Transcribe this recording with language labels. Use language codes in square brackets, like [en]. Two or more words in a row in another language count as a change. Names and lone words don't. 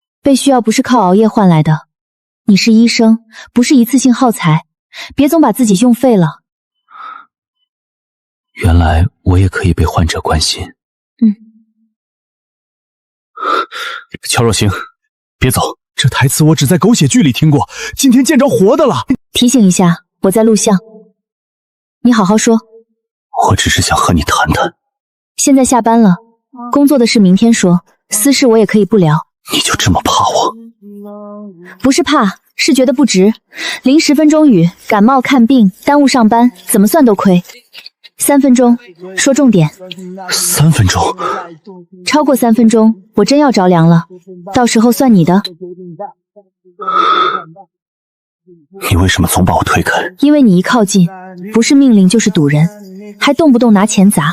[zh] 被需要不是靠熬夜換來的。你是醫生，不是一次性耗材，別總把自己用廢了。原來我也可以被患者關心。喬若星，別走。這台詞我只在狗血劇裡聽過，今天見着活的了。提醒一下，我在錄像。你好好說。我只是想和你談談。現在下班了，工作的事明天說，私事我也可以不聊。你就這麼怕我？不是怕，是覺得不值。淋10分鐘雨，感冒看病，耽誤上班，怎麼算都虧。3分鐘，說重點。 3分鐘？超過3分鐘，我真要着涼了，到時候算你的。你為什麼總把我推開？因為你一靠近，不是命令就是堵人，還動不動拿錢砸。